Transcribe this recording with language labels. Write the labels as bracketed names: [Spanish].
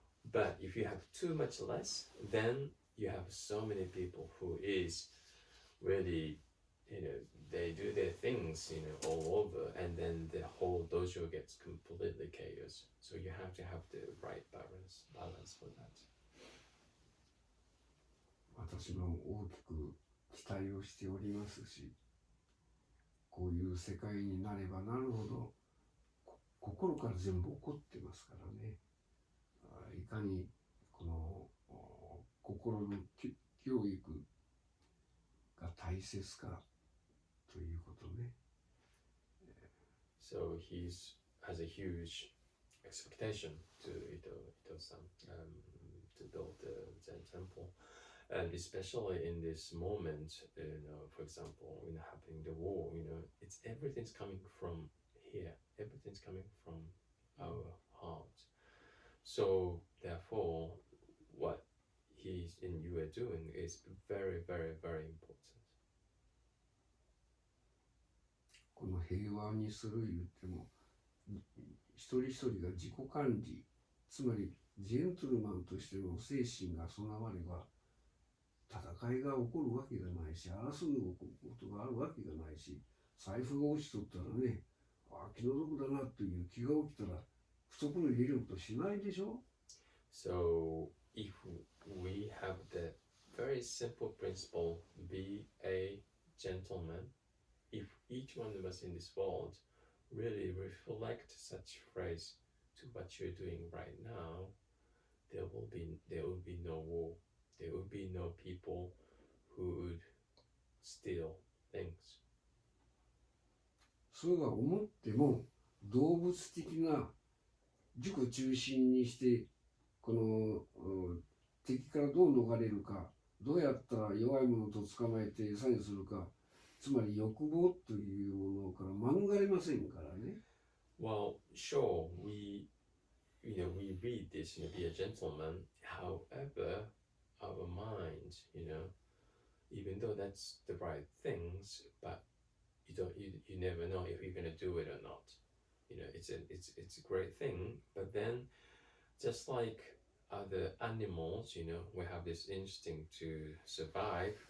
[English] But if you have too much less, then you have so many people who is really, they do their things, all over, and then the whole dojo gets completely chaos. So you have to have the right balance for that. [Japanese] 私も大きく期待をしておりますし、こういう世界になればなるほど心から全部起こってますからね。いかにこの心の教育が大切かということね。 [English] So he has a huge expectation to Ito-san to build the Zen temple. And especially in this moment, for example, happening the war, everything's coming from here. Everything's coming from our heart. So therefore, what he and you are doing is very, very, very important. [Japanese] この平和にする言っても、一人一人が自己管理、つまりジェントルマンとしての精神が備われば、戦いが起こるわけがないし、争うことがあるわけがないし、財布が落ちとったらね、気の毒だなという気が起きたら、懐に入れることしないでしょ。 [English] So if we have the very simple principle, be a gentleman, if each one of us in this world really reflect such phrase to what you're doing right now, there will be no war. There will be no people who would steal things. [Japanese] そうは思っても動物的な自己中心にしてこの敵からどう逃れるか、どうやったら弱いものと捕まえて餌にするか、つまり欲望というものから免れませんからね。 [English] Well, sure, we read this, be a gentleman. However, our mind, even though that's the right things, but you never know if you're gonna do it or not. It's a great thing, but then just like other animals, we have this instinct to survive.